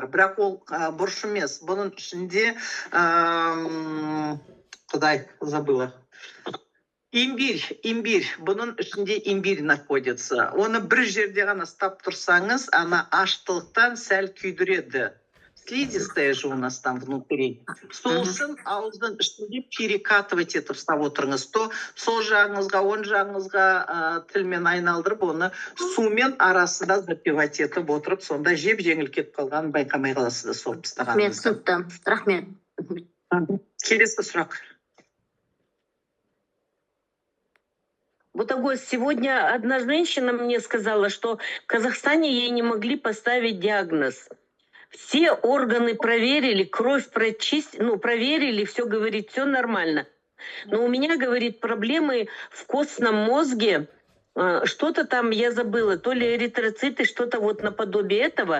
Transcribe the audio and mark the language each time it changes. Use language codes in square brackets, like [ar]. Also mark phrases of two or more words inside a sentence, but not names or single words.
[kk] Бірақ ол бұрыш емес. Бұның ішінде, құдай, забыла. Имбирь. Бұның ішінде [ru] имбирь находится. [kk] Оны бір жерде ғана стап тұрсаңыз, ана аштылықтан сәл күйдіреді. [ru] Слизистая же у нас там внутри. [kk] Сол үшін ауыздың ішінде перекатывать етіп ұстап отырыңыз. То сол жағыңызға, оң жағыңызға тілмен айналдырып, оны сумен арасында запивать етіп отырып, сонда жеп жеңіл кетіп қалғанын байқамай қаласыз да сорып тастағаныңызда. Рахмет. Келесі сұрақ. [ru] Бутагос, сегодня одна женщина мне сказала, что в Казахстане ей не могли поставить диагноз. Все органы проверили, кровь проверили, все, говорит, все нормально. Но у меня, говорит, проблемы в костном мозге, что-то там, я забыла, то ли эритроциты, что-то вот наподобие этого.